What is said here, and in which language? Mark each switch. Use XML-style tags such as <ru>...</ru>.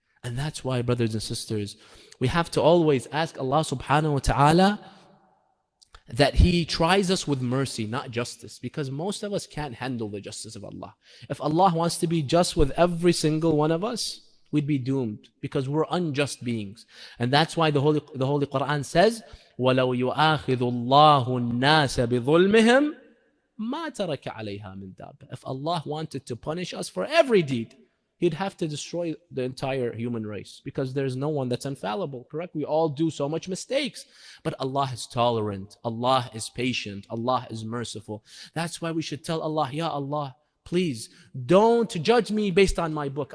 <en>And that's why, brothers and sisters, we have to always ask Allah subhanahu wa ta'ala that He tries us with mercy, not justice, because most of us can't handle the justice of Allah. If Allah wants to be just with every single one of us, we'd be doomed, because we're unjust beings. And that's why the Holy Quran says,</en> <ar>وَلَوْ يُؤَاخِذُ اللَّهُ النَّاسَ بِظُلْمِهِمْ مَا تَرَكَ عَلَيْهَا مِنْ دَابَّةٍ.</ar> <en>If Allah wanted to punish us for every deed, He'd have to destroy the entire human race, because there's no one that's infallible, correct? We all do so much mistakes. But Allah is tolerant. Allah is patient. Allah is merciful. That's why we should tell Allah, Ya Allah, please don't judge me based on my book.</en>